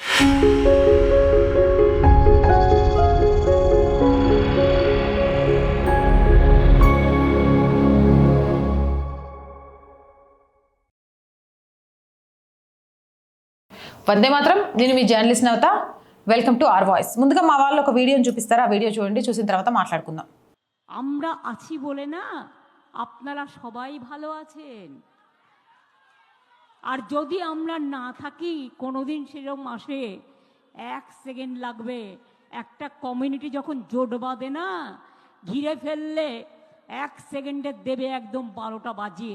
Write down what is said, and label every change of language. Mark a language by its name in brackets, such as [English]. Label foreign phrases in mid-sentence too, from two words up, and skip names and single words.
[Telugu] వందే మాత్రం. నేను మీ జర్నలిస్ట్ నవత. [English] welcome to [Telugu] ఆర్ వాయిస్. ముందుగా మా వాళ్ళు ఒక వీడియోని చూపిస్తారు, ఆ వీడియో చూడండి, చూసిన తర్వాత మాట్లాడుకుందాం. [Bangla] আমরা আছি বলে না আপনারা সবাই ভালো আছেন, আর যদি আমরা না থাকি কোনোদিন সেরকম আসে 1 সেকেন্ড লাগবে একটা কমিউনিটি যখন জোট বাঁধে না ঘিরে ফেললে 1 সেকেন্ডে দেবে একদম 12টা বাজিয়ে।